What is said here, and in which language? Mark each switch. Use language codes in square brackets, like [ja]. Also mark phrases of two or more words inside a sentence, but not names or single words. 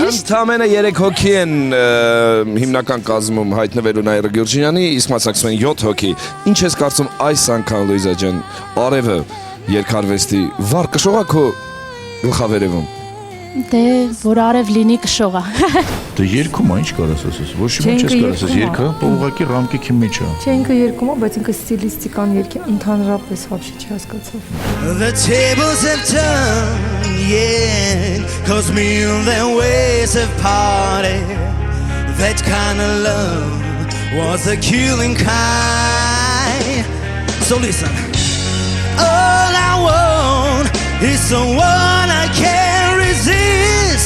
[hy] Ընդամենը 3 հոգի են հիմնական կազմում հայտնվելու Նաիրա Գյուրջինյանի, իսկ մասնակցում են 7 հոգի։ Ինչ ես կարծում այս անգամ Լուիզա ջան, արևը երկարվեստի վառ կշողա քո գլխավերևում։ Դե որ արև լինի կշողա։ Դե երկում ինչ կարաս ասես, ոչ մի չես կարաս ասես, երկը ուղղակի ռամկեքի մեջ է։ Չէ, ինքը երկում է, բայց ինքը ստիլիստիկան երկի ընդհանրապես вообще չհասկացավ։ [en] The tables have turned, yeah, 'cause me and them ways have parted. That kind of love was a killing kind. So listen, all I want is someone I can't resist.